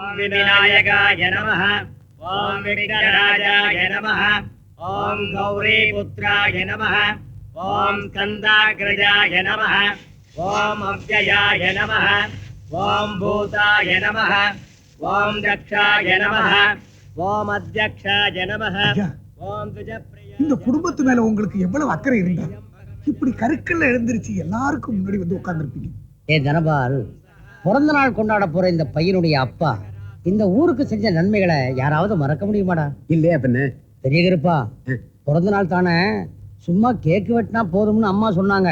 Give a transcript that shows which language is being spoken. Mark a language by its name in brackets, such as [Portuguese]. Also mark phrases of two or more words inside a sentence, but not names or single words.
[Sanskrit] विनायकाय नमः ओम विघ्नराजाय नमः ओम गौरीपुत्राय नमः ओम स्कन्दाग्रजाय नमः ओम अव्ययाय नमः ओम भूताय नमः ओम दक्षाय नमः ओम अध्यक्षाय नमः ओम तुजप्रिय [Tamil] இந்த குடும்பத்து மேல உங்களுக்கு எவ்வளவு அக்கறை இருந்தா இப்படி கருக்கல்ல எழுந்திருச்சு எல்லாருக்கும் முன்னாடி வந்து உட்கார்ந்துருப்பீங்க. தனபால், பிறந்த நாள் கொண்டாட போற இந்த பையனுடைய அப்பா இந்த ஊருக்கு செஞ்ச நன்மைகளை யாராவது மறக்க முடியுமாடா? இல்லையா பின்ன? பெரிய கருப்பா, பிறந்த நாள் தானே, சும்மா கேக்கு வெட்டினா போதும்னு அம்மா சொன்னாங்க.